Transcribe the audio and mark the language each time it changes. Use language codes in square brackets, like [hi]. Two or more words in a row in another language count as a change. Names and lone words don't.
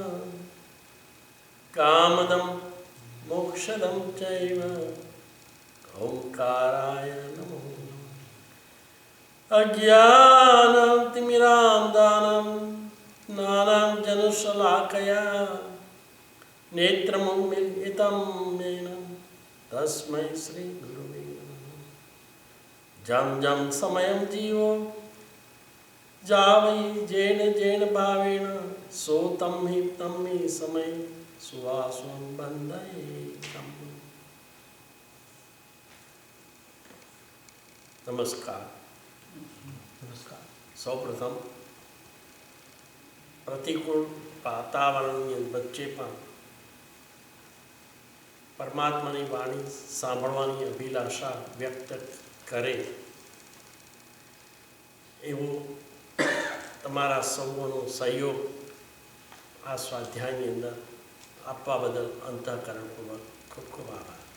[sa] कामदं मोक्षदं चैव ओंकाराय नमो अज्ञानं तिमिरान्धकारं ज्ञानाञ्जनशलाकया नेत्रमुन्मीलितं येन तस्मै श्री गुरुवे नमः [pra] जं जं समयं जीवो जावै जेन जेन भावेन सो तं हि समय सुवासं बन्धयेतं। [gu] नमस्कार। સૌપ્રથમ પ્રતિકૂળ વાતાવરણની વચ્ચે પણ પરમાત્માની વાણી સાંભળવાની અભિલાષા વ્યક્ત કરે એવો તમારા સૌનો સહયોગ આ સ્વાધ્યાયની અંદર આપવા બદલ અંતઃકરણપૂર્વક ખૂબ ખૂબ આભાર.